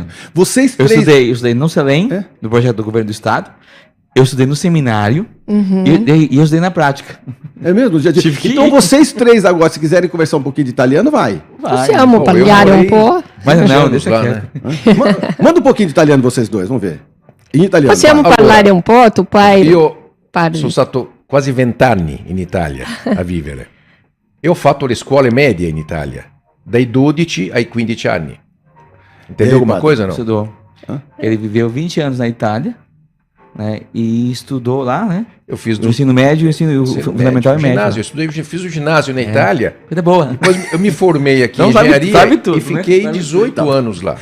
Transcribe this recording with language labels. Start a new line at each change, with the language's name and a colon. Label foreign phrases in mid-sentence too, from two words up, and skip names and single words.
Portuguese: Eu estudei no CELEM, no projeto do governo do estado, eu estudei no seminário e eu estudei na prática. É mesmo? Então vocês 3 agora, se quiserem conversar um pouquinho de italiano, vai. Você ama
Italian: parliare um po'?
Portuguese: Mas não, deixa lá, né? Manda um pouquinho de italiano vocês dois, vamos ver.
Italian: In italiano. Possiamo parlare un po', tu pai? Io sono stato quasi 20 anni in Italia a vivere e ho fatto le scuole medie in Italia, dai 12 ai 15 anni.
Portuguese: Entendeu alguma coisa, não? Estudou. Ele viveu 20 anos na Itália, né, e estudou lá, né? Eu fiz o ensino médio, o ensino fundamental e médio. Eu fiz o ginásio na Itália. Coisa boa. Depois eu me formei aqui em engenharia e fiquei 18 anos lá.